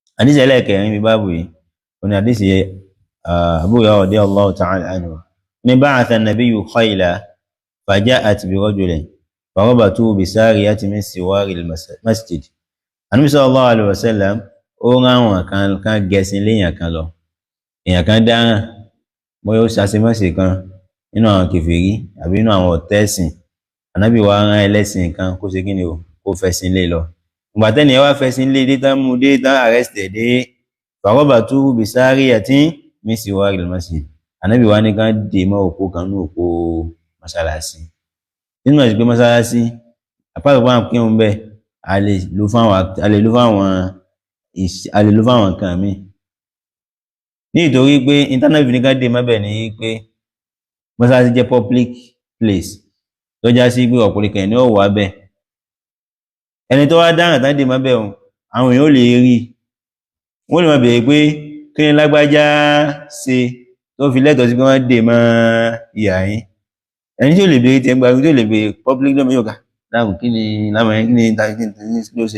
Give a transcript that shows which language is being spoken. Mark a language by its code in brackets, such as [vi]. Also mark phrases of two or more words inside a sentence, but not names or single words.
[yo] hadith ẹlẹ́ẹ̀kẹrin bí báàbù yìí ó ní hadith Abu Hurairah [ar] رضي الله تعالى عنه [yo] ní [ar] بعث النبي خيلا فجاءت برجل فربطه بسارية من سواري المسجد. [yo] Ànábì [ar] صلى الله عليه وسلم [yo] ó rán àwọn kan gẹ̀ẹ́sìn léèyàn kan lọ, èèyàn kan dáràn bóyá ó ṣàṣemáṣe kan nínú àwọn kèfèrí àbí nínú àwọn ọ̀tẹ́sìn. Ànábì wa rán ẹlẹ́sìn kan kó ṣe kíni o, kó fẹ̀sìn lé lọ. Ìgbà tẹ́ni ẹ wá fẹ̀sìn lé dé tán mú dé tán arrested dé [ar] فربطه بسارية من سواري المسجد. [yo] Ànábì wa ní kan dè mọ́ òpó kan ní òpó mọ́sálásí. Nínú ẹ̀sìn pé mọ́sálásí àpáàtọ̀ fún àwọn kírun bẹ́ẹ̀ a lè lò fáwọn nǹkan míì. Nítorí pé ìtànàbì ní ká dè mọ́bẹ̀ ní pé mọ́sálásí jẹ́ [en] public place [yo] tó já sí pé ọ̀pọ̀lọpọ̀ ẹni ó wà bẹ́ẹ̀. Ẹni tó wá dáràn tán dè mọ́bẹ̀ òun àwọn èèyàn ò lè rí, wọ́n lè máa bèèrè pé kí ni lágbájá ṣe tó fi lẹ́tọ̀ọ́ sí pé wọ́n dè mọ́ ìyá yín. Ẹni tí ò lè bèèrè tí ẹgbàá tí ò lè bèèrè public lọ́mọ yóò ká dáhùn kí ni lámàá kí ni ló ṣe.